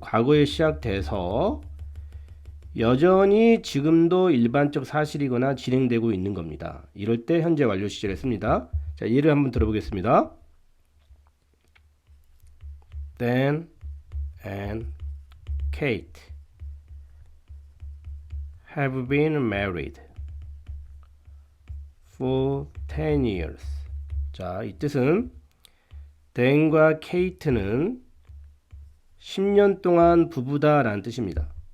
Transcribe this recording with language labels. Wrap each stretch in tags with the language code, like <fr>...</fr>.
<ko>과거에 시작돼서 여전히 지금도 일반적 사실이거나 진행되고 있는 겁니다. 이럴 때 현재 완료 시제를 씁니다. 자, 예를 한번 들어보겠습니다.</ko> <en>Dan and Kate have been married for 10 years.</en> <ko>자, 이 뜻은 댄과 케이트는 10년 동안 부부다 라는 뜻입니다.</ko>